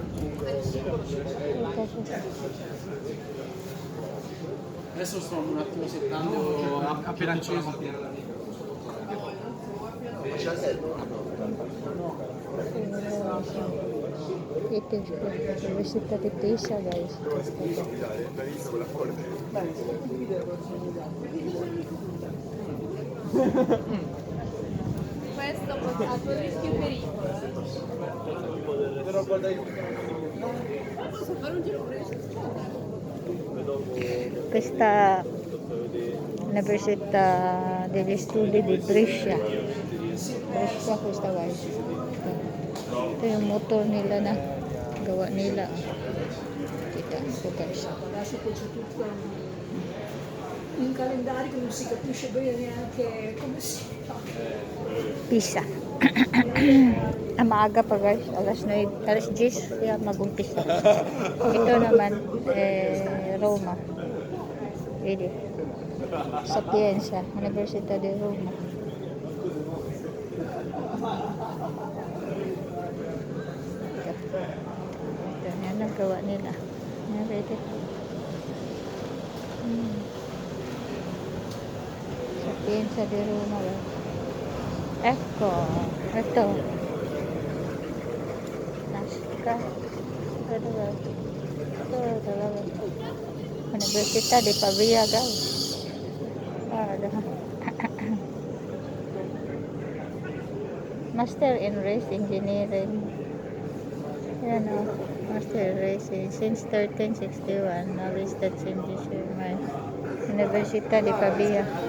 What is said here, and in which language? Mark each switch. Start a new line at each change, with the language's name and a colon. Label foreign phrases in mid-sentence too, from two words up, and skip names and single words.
Italian: Adesso sto un attimo settando appena acceso.
Filipino: Ito yung Vista di Pisa guys.
Italian: Questo portato a rischio e pericolo. Posso fare un giro preso? Questa Università degli Studi di Brescia. Questa guys.
Filipino: Ito yung motor nila na gawa nila. Kita ito guys.
Italian: Adesso poi c'è tutto un calendario che non si capisce bene neanche come si fa. Pisa.
Filipino: Maaga pa guys, alas 10 kaya mag-umpisa. Ito naman Roma. Ready.
Italian: Sapienza, Università di Roma.
Filipino: Ito yan ang gawa nila. Yan, ready.
Italian: Sapienza di Roma. Ecco,
Filipino: ito. Nasca. Ito talaga.
Italian: Università di Pavia, guys.
English: Master in Race Engineering.
Filipino: Yan o.
English: Master in Racing. Since 1361, knowledge that changes your mind.
Italian: Università di Pavia.